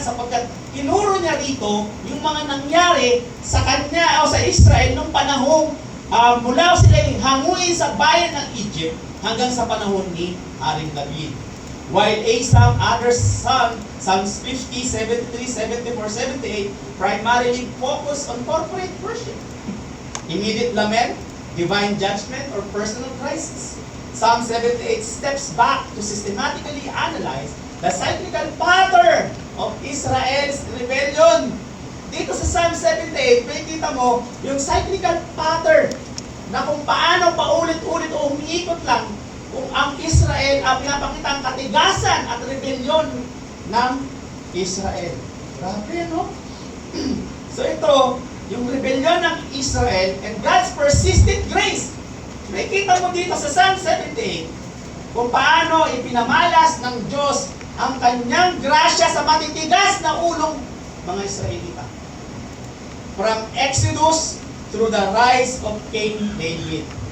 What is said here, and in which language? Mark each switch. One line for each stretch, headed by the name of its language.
Filipino: Sapagkat tinuro niya rito yung mga nangyari sa kanya o sa Israel nung panahong mula sila hanguin sa bayan ng Egypt hanggang sa panahon ni Haring David.
English: While Asaph, other Psalms 50, 73, 74, 78 primarily focus on corporate worship, immediate lament, divine judgment, or personal crisis. Psalm 78 steps back to systematically analyze the cyclical pattern of Israel's rebellion.
Filipino: Dito sa Psalm 78, makikita mo yung cyclical pattern na kung paano paulit-ulit o umiikot lang kung ang Israel ang pinapakita ang katigasan at rebellion ng Israel. Grabe, no? So ito, yung rebellion ng Israel
English: and God's persistent grace.
Filipino: Makikita mo dito sa Psalm 78 kung paano ipinamalas ng Diyos ang kanyang grasya sa matitigas na ulong mga Israelita.
English: From Exodus through the rise of King David.